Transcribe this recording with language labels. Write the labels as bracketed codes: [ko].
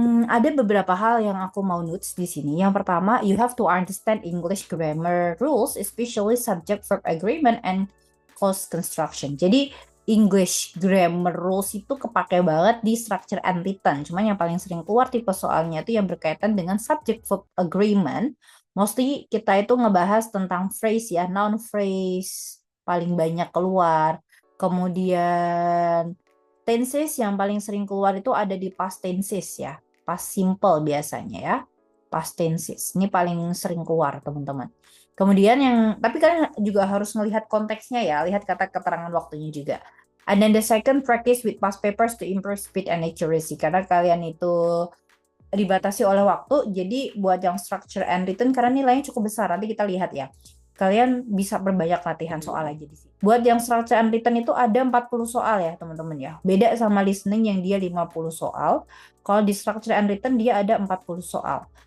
[id] Ada beberapa hal yang aku mau notes di sini. Yang pertama, [en] you have to understand English grammar rules, especially subject verb agreement and clause construction. [id] Jadi English grammar rules itu kepake banget di structure and written. Cuman yang paling sering keluar tipe soalnya itu yang berkaitan dengan subject verb agreement. Mostly kita itu ngebahas tentang phrase ya, noun phrase paling banyak keluar. Kemudian tenses yang paling sering keluar itu ada di past tenses ya. Past simple biasanya ya. Past tenses. Ini paling sering keluar, teman-teman. Kemudian tapi kalian juga harus melihat konteksnya ya, lihat kata keterangan waktunya juga. [en] And then the second, practice with past papers to improve speed and accuracy. [id] Karena kalian itu dibatasi oleh waktu, jadi buat yang structure and written karena nilainya cukup besar, nanti kita lihat ya. Kalian bisa berbanyak latihan soal aja di sini. Buat yang structure and written itu ada 40 soal ya, teman-teman ya. Beda sama listening yang dia 50 soal. Kalau di structure and written dia ada 40 soal.